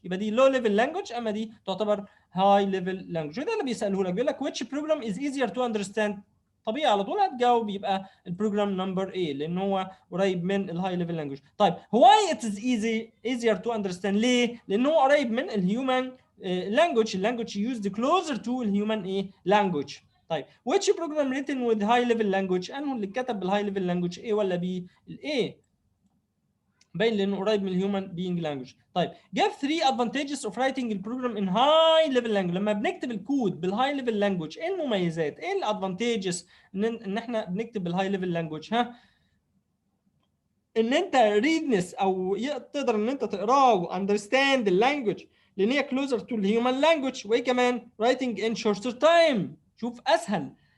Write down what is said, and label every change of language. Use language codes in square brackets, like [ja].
[ar] يبقى دي لو ليفل لانجوج، اما دي تعتبر هاي ليفل لانجوج. وده اللي بيساله لك، بيقول لك which program is easier to understand. طبيعي على طول هتجاوب يبقى البروجرام نمبر A لان هو قريب من الهاي ليفل لانجوج. طيب why it is easier to understand؟ ليه؟ لان هو قريب من الهيومن language. [en] language used closer to الهيومن ايه language. [ar] طيب which program written with high level language؟ انه اللي كتب بالهاي ليفل language A ولا B؟ الاي، باين لانه قريب من الهيومن بينج لانجوج. [en] طيب give 3 advantages of writing البروجرام in high level language. [ar] لما بنكتب الكود بالهاي ليفل لانجوج ايه المميزات؟ ايه الادفانتجز ان احنا بنكتب بالهاي ليفل لانجوج؟ ها، ان انت ريدنس او تقدر ان انت تقراه واندرستاند اللانجوج لان هي كلوزر تو الهيومن لانجوج. وايه كمان؟ writing in shorter time، شوف اسهل.